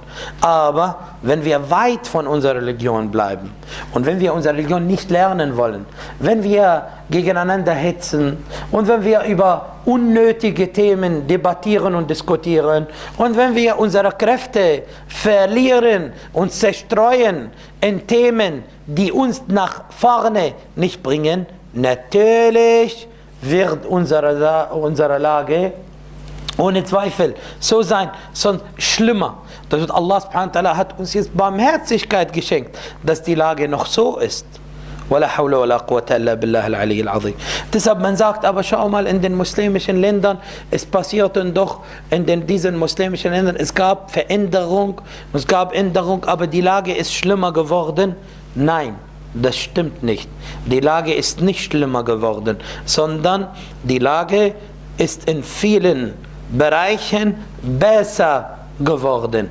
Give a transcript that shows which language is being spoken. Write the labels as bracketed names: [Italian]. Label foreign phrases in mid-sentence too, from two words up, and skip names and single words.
[German] Aber wenn wir weit von unserer Religion bleiben und wenn wir unsere Religion nicht lernen wollen, wenn wir gegeneinander hetzen und wenn wir über unnötige Themen debattieren und diskutieren und wenn wir unsere Kräfte verlieren und zerstreuen in Themen, die uns nach vorne nicht bringen, natürlich wird unsere Lage ohne Zweifel so sein, sondern schlimmer. Das wird [Arabic] الله سبحانه وتعالى [German] hat uns jetzt Barmherzigkeit geschenkt, dass die Lage noch so ist. [Arabic] ولا حول ولا قوة إلا بالله العلي العظيم. [German] Deshalb man sagt, aber schau mal in den muslimischen Ländern, es passierten doch in diesen muslimischen Ländern, es gab Veränderung, aber die Lage ist schlimmer geworden. Nein, das stimmt nicht. Die Lage ist nicht schlimmer geworden, sondern die Lage ist in vielen Bereichen besser geworden.